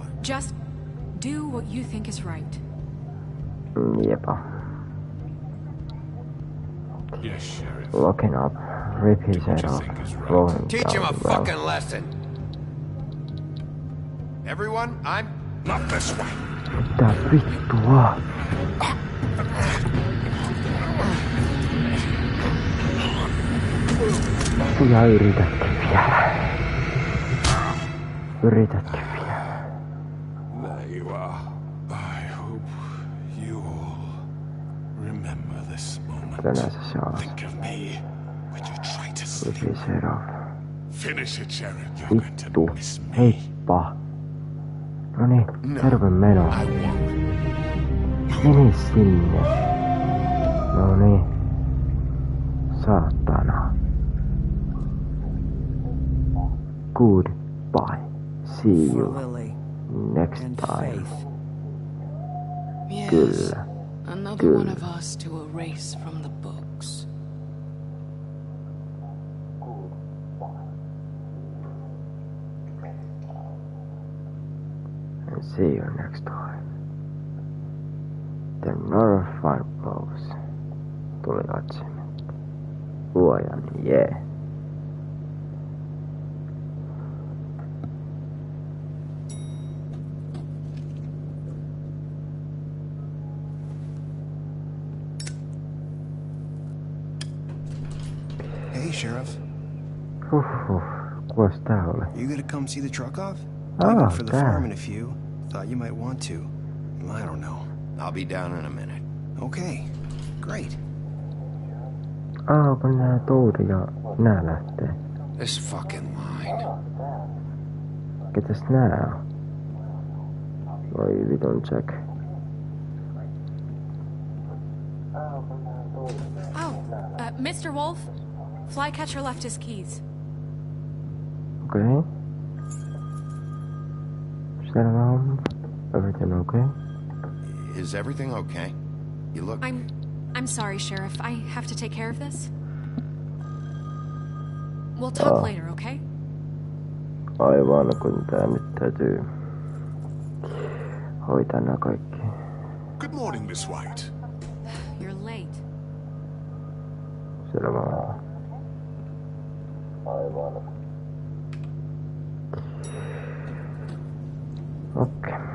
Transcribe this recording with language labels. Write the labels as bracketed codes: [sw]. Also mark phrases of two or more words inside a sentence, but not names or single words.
[en] Just do what you think is right. [fi] Jepa. [en] Yes, Sheriff. Locking up. Rip his head off. Rolling Teach him down a the well. fucking lesson. Everyone, I'm... Not this way. [fi] Mitä vittua? Ja yritätkö vielä? Yritätkö vielä? [en] There you are. I hope you all remember this moment. [fi] Tänään se saa. [en] Think of me when you try to Rip sleep. his head off. Finish it, Sheriff. You're going to [fi] Vittu. [en] miss me. [fi] Heippa. Noniin, terve meno. Mene sinne. Noniin. Saatana. [en] Goodbye. See For you Lily next and time. Faith. Yes. [fi] Kyllä. [en] Another one of us to erase from the books. And see you next time. The Northern Blows. [fi] Tuli achievement. Luojan, jee. [en] Hey, Sheriff. [fi] Kukas tää oli? [en] You gonna come see the truck off? Oh, Leaving for the damn. farm in a few. Thought you might want to. I don't know. I'll be down in a minute. Okay, great. [fi] Kun nää Toudi ja nää lähtee. [en] This fucking line. [fi] Ketäs nää on? Voi vitun Jack. [en] Mr. Wolf, Flycatcher left his keys. [fi] Okay. Selvä homma. [en] Everything okay? Is everything okay? You look... I'm sorry, Sheriff. I have to take care of this. We'll talk later, okay? [fi] Aivan, kun tää nyt täytyy hoitaa nää kaikki. [en] Good morning, Miss White. You're late. [fi] Selvä homma. Aivan. Okei.